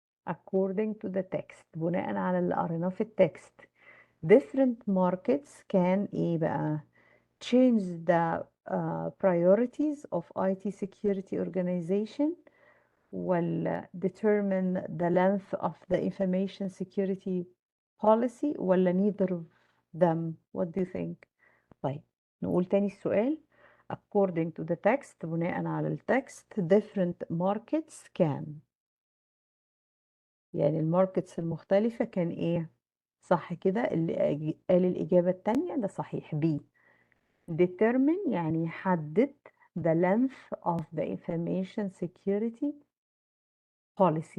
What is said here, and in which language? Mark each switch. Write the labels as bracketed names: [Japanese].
[English] According to the text، [Arabic] بناء على اللي قريناه في التكست، [English] different markets can [Arabic] ايه بقى؟ [English] change the priorities of IT security organization، ولا determine the length of the information security policy، ولا neither of them. What do you think? [Arabic] طيب نقول تاني السؤال. [English] according to the text، [Arabic] بناء على التكست، [English] different markets can، [Arabic] يعني الماركتس المختلفة كان ايه؟ صح كده، اللي قال الإجابة التانية ده صحيح. [English] B. determine [Arabic] يعني يحدد [English] the length of the information security policy.